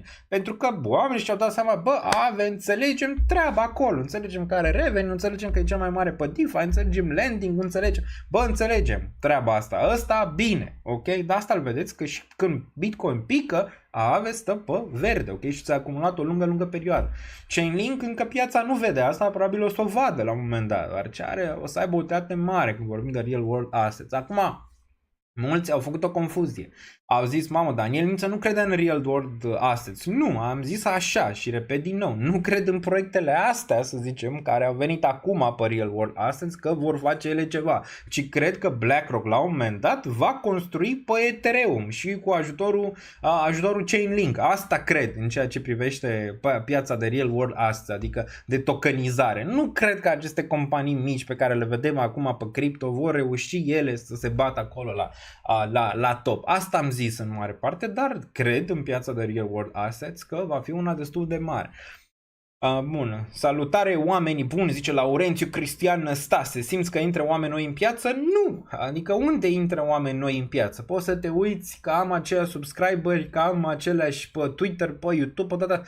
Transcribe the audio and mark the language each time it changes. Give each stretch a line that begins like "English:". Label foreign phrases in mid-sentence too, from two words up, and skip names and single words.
Romanian: Pentru că oamenii și-au dat seama, înțelegem treaba acolo, înțelegem că are revenue, înțelegem că e cel mai mare pe DeFi, înțelegem lending, înțelegem treaba asta. Ăsta bine, ok? Dar asta îl vedeți că și când Bitcoin pică, Aave stă pe verde, ok? Și ți-a acumulat o lungă perioadă. Chainlink încă piața nu vede asta, probabil o să o vadă la un moment dat, dar o să aibă o utilitate mare când vorbim de
English: real world assets.
Romanian: Acum, mulți au făcut o confuzie. Au zis, mamă, Daniel Mință nu crede în
English: real world assets.
Romanian: Nu, am zis așa și repet din nou. Nu cred în proiectele astea, să zicem, care au venit acum pe
English: real world assets,
Romanian: că vor face ele ceva. Ci cred că BlackRock la un moment dat va construi pe Ethereum și cu ajutorul Chainlink. Asta cred în ceea ce privește piața de
English: real world assets,
Romanian: adică de tokenizare. Nu cred că aceste companii mici pe care le vedem acum pe cripto vor reuși ele să se bată acolo la top. Asta am zis în mare parte, dar cred în piața de
English: real world assets
Romanian: că va fi una destul de mare. Bun, salutare oamenii buni, zice Laurențiu Cristian Năstase. Simți că intră oameni noi în piață? Nu, adică unde intră oameni noi în piață? Poți să te uiți că am aceiași subscriberi, că am aceleași pe Twitter, pe YouTube, pe data.